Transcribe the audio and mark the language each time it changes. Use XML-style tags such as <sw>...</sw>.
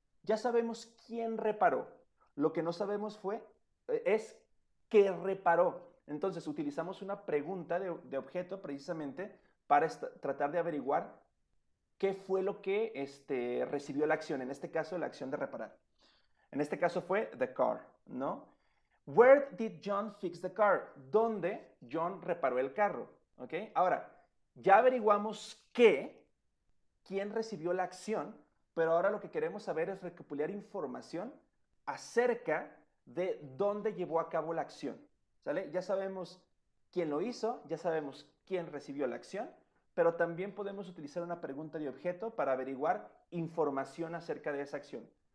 <es>Ya sabemos quién reparó. Lo que no sabemos es qué reparó. Entonces utilizamos una pregunta de objeto precisamente para tratar de averiguar qué fue lo que recibió la acción. En este caso, la acción de reparar. En este caso fue</es> <en>the car,</en> <es>¿no?</es> <en>Where did John fix the car?</en> <es>¿Dónde John reparó el carro? ¿Ok? Ahora, ya averiguamos quién recibió la acción, pero ahora lo que queremos saber es recopilar información acerca de dónde llevó a cabo la acción. ¿Sale? Ya sabemos quién lo hizo, ya sabemos quién recibió la acción, pero también podemos utilizar una pregunta de objeto para averiguar información acerca de esa acción.</es>